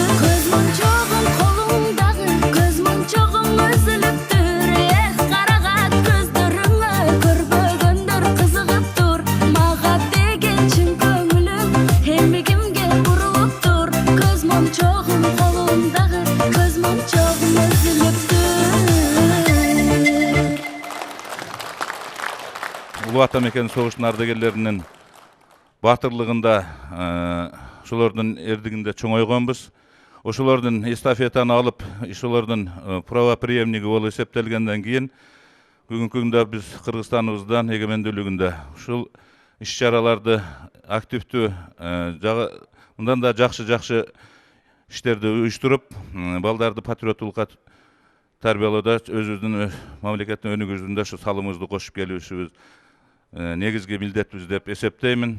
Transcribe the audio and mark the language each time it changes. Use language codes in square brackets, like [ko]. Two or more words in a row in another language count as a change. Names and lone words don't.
[kk] Көз моншағың қолыңдағы, көз моншағың үзіліп тұр, қарағат көздеріңе көрбегендер қызығып тұр. Маған деген шын көңілім еңбегімге бұрылып тұр. Көз моншағың қолыңдағы, көз моншағың үзіліп тұр. [ky] Улуу Атамекен согуштун ардагерлеринин батырлыгында ошолордун эрдигинде чоңойгонбуз. Ошолордун эстафетаны алып, ошолордун правопреемниги болуп эсептелгенден кийин бүгүнкү күндө биз Кыргызстаныбыздан эгемендүүлүгүндө ушул иш-чараларды активдүү мындан да жакшы иштерди уюштуруп, балдарды патриоттулукка тарбиялоодо өзүбүздүн мамлекеттин өнүгүүсүндө ушу салымыбызды кошуп келүүбүз негизги милдетибиз деп эсептеймин.